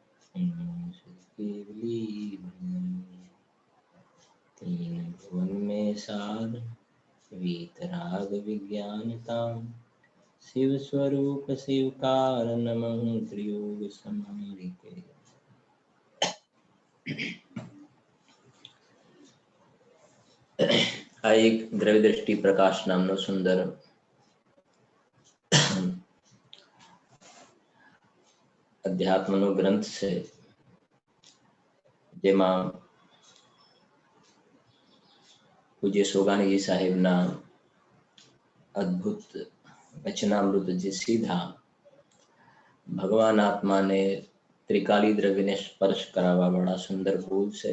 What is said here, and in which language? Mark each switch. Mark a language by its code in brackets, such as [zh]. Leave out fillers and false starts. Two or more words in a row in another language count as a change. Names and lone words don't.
[hi] तीन भुवन में सार वीतराग विज्ञानतां शिव स्वरूप शिवकार नमः त्रियोग समारिके [gu] આ એક દ્રવ્ય દ્રષ્ટિ પ્રકાશ નામનો સુંદર અધ્યાત્મનો ગ્રંથ છે, જેમાં પૂજ્ય સોગાનીજી સાહેબના અદ્ભુત વચનામૃત જે સીધા ભગવાન આત્માને ત્રિકાલી દ્રવ્યને સ્પર્શ કરાવવા વાળા સુંદર બોલ છે.